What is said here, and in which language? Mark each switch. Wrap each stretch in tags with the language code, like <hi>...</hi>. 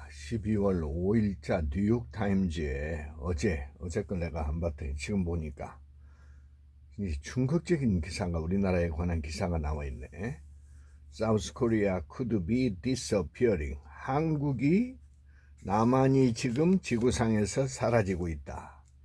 <ko>12월 5일자 뉴욕타임즈에 어제 걸 내가 한 봤더니 지금 보니까 충격적인 기사가 우리나라에 관한 기사가 나와 있네.</ko> <en>South Korea could be disappearing.</en> <ko>한국이 남한이 지금 지구상에서 사라지고 있다.</ko>